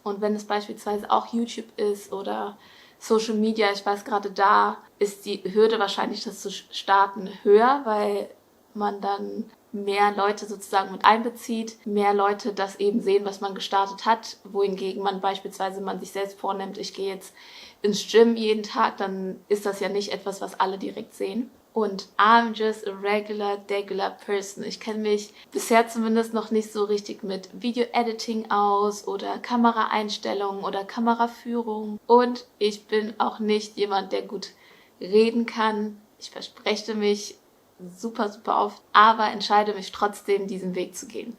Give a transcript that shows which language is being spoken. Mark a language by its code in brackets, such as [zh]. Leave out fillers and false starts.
[de] Und wenn es beispielsweise auch YouTube ist oder Social Media, ich weiß gerade, da ist die Hürde wahrscheinlich, das zu starten, höher, weil man dann mehr Leute sozusagen mit einbezieht, mehr Leute das eben sehen, was man gestartet hat, wohingegen man sich selbst vornimmt, ich gehe jetzt ins Gym jeden Tag, dann ist das ja nicht etwas, was alle direkt sehen. Und [en] I'm just a degular person. [de] Ich kenne mich bisher zumindest noch nicht so richtig mit Video-Editing aus oder Kameraeinstellungen oder Kameraführung. Und ich bin auch nicht jemand, der gut reden kann. Ich verspreche mich super, super oft, aber entscheide mich trotzdem, diesen Weg zu gehen.